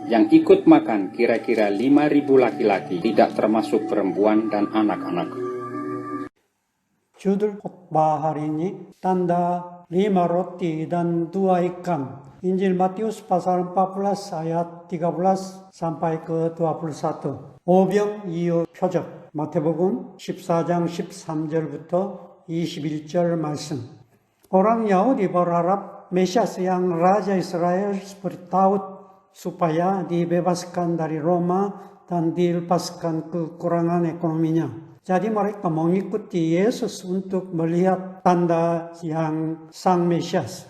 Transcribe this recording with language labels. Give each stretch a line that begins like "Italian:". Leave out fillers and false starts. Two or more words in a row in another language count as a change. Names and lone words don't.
Indonesian: Yang ikut makan kira-kira 5.000 laki-laki, tidak termasuk perempuan dan anak-anak. Judul khotbah hari ini tanda 5 roti dan 2 ikan. Injil Matius pasal 14 ayat 13 sampai ke 21.
Korean: 오병이어 표적. 마태복음 14장 13절부터 21절 말씀.
Indonesian: Orang Yahudi berharap Mesias yang Raja Israel seperti Daud supaya dibebaskan dari Roma dan dilepaskan kekurangan ekonominya. Jadi mereka mengikuti Yesus untuk melihat tanda yang Sang Mesias.